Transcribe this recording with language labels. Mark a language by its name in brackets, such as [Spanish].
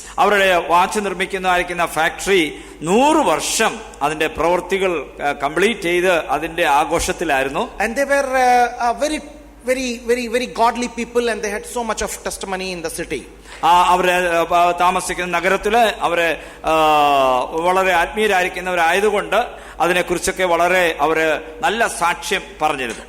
[Malayalam] അവരുടെ watch നിർമ്മിക്കുന്നതായിരിക്കുന്ന factory 100 വർഷം അതിന്റെ പ്രവൃത്തികൾ കംപ്ലീറ്റ് ചെയ്ത് അതിന്റെ ആഘോഷത്തിലായിരുന്നു. [English] And they were very, very, very, very godly people, and they had so much of testimony in the city. [Malayalam] അവരെ താമസിക്കുന്ന നഗരത്തില് അവരെ വളരെ ആത്മീയരായിരിക്കുന്നവരായതുകൊണ്ട് അതിനെക്കുറിച്ചൊക്കെ വളരെ അവര് നല്ല സാക്ഷ്യം പറഞ്ഞിരുന്നു.